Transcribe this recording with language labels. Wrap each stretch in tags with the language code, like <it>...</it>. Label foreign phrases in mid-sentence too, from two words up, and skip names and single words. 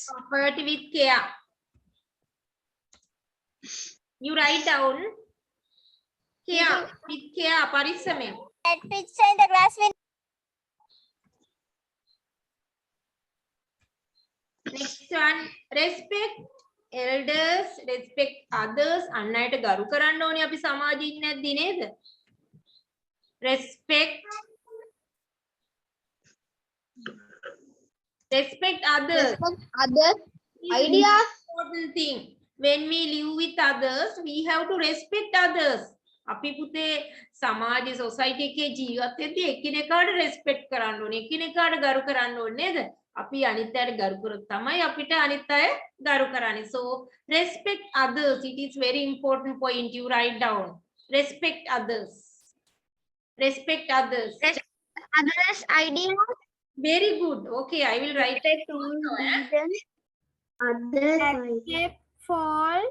<en>property with care. You write down. Care with care. Parisamen. That picture in the glass window. Next one. Respect elders. Respect others.</en> <si>අන් අයට ගරු කරන්න ඕනේ අපි සමාජයේ ඉන්නේ නැද්ද නේද?</si> <en>Respect. Respect others. Respect others' ideas. Important thing. When we live with others, we have to respect others.</en> <si>අපි පුතේ සමාජ සොසයිටි එකේ ජීවත් වෙද්දී එකිනෙකාට රෙස්පෙක්ට් කරන්න ඕනේ. එකිනෙකාට ගරු කරන්න ඕනේ නේද? අපි අනිත් අයට ගරු කරොත් තමයි අපිට අනිත් අය ගරු කරන්නේ.</si> <en>So respect others. It is very important point. You write down. Respect others. Respect others. Others' ideas. Very good. Okay, I will write it. Others' for</en>